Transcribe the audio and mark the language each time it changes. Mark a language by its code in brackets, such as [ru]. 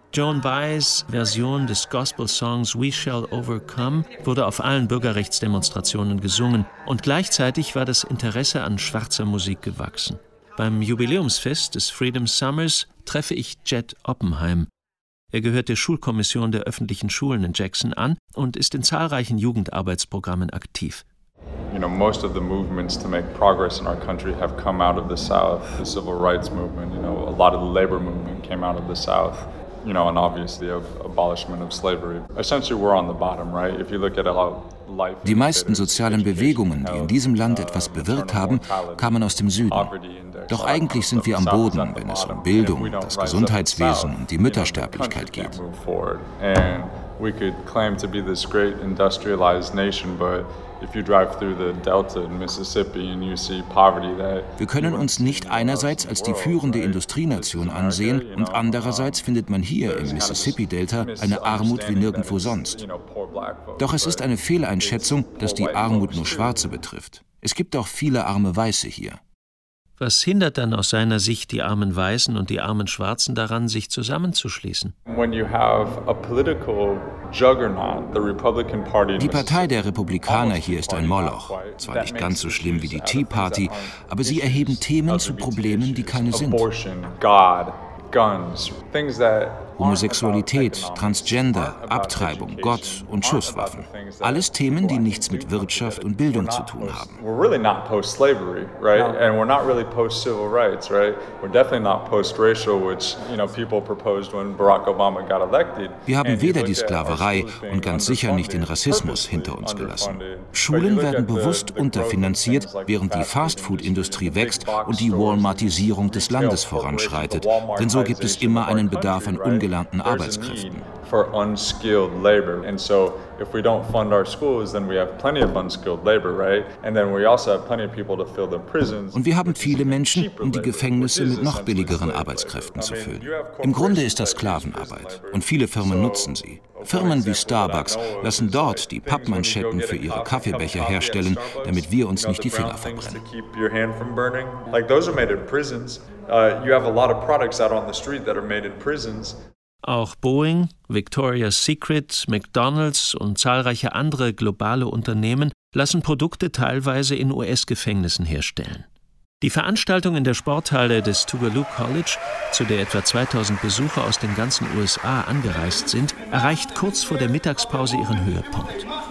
[de] Joan Baez' Version des Gospel-Songs We Shall Overcome wurde auf allen Bürgerrechtsdemonstrationen gesungen und gleichzeitig war das Interesse an schwarzer Musik gewachsen. Beim Jubiläumsfest des Freedom Summers treffe ich Jed Oppenheim. Er gehört der Schulkommission der öffentlichen Schulen in Jackson an und ist in zahlreichen Jugendarbeitsprogrammen aktiv. [en] You know, most of the movements to make progress in our country have come out of the South. The civil rights movement, you know, a lot of the labor movement came out of the South. You know, and obviously of abolishment of slavery. Essentially, we're on the bottom, right? If you look at how life. [de] Die meisten sozialen Bewegungen, die in diesem Land etwas bewirkt haben, kamen aus dem Süden. Doch eigentlich sind wir am Boden, wenn es um Bildung, das Gesundheitswesen und die Müttersterblichkeit geht. [en] We could claim to be this great industrialized nation, but if you drive through the Delta in Mississippi and you see poverty that. [de] Wir können uns nicht einerseits als die führende Industrienation ansehen und andererseits findet man hier im Mississippi Delta eine Armut wie nirgendwo sonst. Doch es ist eine Fehleinschätzung, dass die Armut nur Schwarze betrifft. Es gibt auch viele arme Weiße hier. Was hindert dann aus seiner Sicht die armen Weißen und die armen Schwarzen daran, sich zusammenzuschließen? Die Partei der Republikaner hier ist ein Moloch. Zwar nicht ganz so schlimm wie die Tea Party, aber sie erheben Themen zu Problemen, die keine sind. [en] Abortion, God, guns, things that [de] Homosexualität, Transgender, Abtreibung, Gott und Schusswaffen. Alles Themen, die nichts mit Wirtschaft und Bildung zu tun haben. [en] We're really not post-slavery, right? And we're not really post-civil rights, right? We're definitely not post-racial, which, you know, people proposed when Barack Obama got elected. [de] Wir haben weder die Sklaverei und ganz sicher nicht den Rassismus hinter uns gelassen. Schulen werden bewusst unterfinanziert, während die Fast-Food-Industrie wächst und die Walmartisierung des Landes voranschreitet. Denn so gibt es immer einen Bedarf an ungelernten Arbeitskräften. [en] For unskilled labor. And so if we don't fund our schools, then we have plenty of unskilled labor, right? And then we also have plenty of people to fill the prisons. [de] Und wir haben viele Menschen, um die Gefängnisse mit noch billigeren Arbeitskräften zu füllen. Im Grunde ist das Sklavenarbeit und viele Firmen nutzen sie. Firmen wie Starbucks lassen dort die Pappmanschetten für ihre Kaffeebecher herstellen, damit wir uns nicht die Finger verbrennen. [en] Like those are made in prisons. You have a lot of products out on the street that are made in prisons. [de] Auch Boeing, Victoria's Secret, McDonald's und zahlreiche andere globale Unternehmen lassen Produkte teilweise in US-Gefängnissen herstellen. Die Veranstaltung in der Sporthalle des Tougaloo College, zu der etwa 2000 Besucher aus den ganzen USA angereist sind, erreicht kurz vor der Mittagspause ihren Höhepunkt.